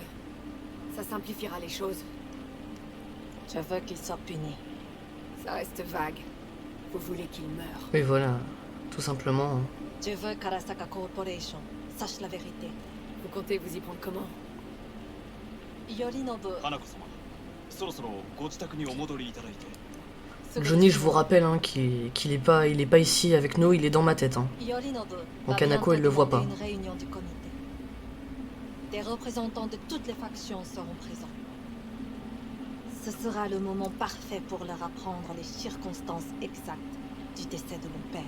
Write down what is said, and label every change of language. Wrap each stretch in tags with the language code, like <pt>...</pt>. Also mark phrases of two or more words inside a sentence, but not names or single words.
<fr>Ça simplifiera les choses. Je veux qu'il soit puni. Ça reste vague. Vous voulez qu'il meure. Oui, voilà. Tout simplement. Hein. Je veux qu'Arasaka Corporation sache la vérité. Vous comptez vous y prendre comment? Yorinobu,</fr> <ja>花子様そろそろご自宅にお戻りいただいて</ja> <fr>Johnny, je vous rappelle hein, qu'il est pas ici avec nous, il est dans ma tête. Hein. Yorinobu Donc va Hanako, elle le voit pas. bientôt demander une réunion du comité. Des représentants de toutes les factions seront présents. Ce sera le moment parfait pour leur apprendre les circonstances exactes du décès de mon père.</fr>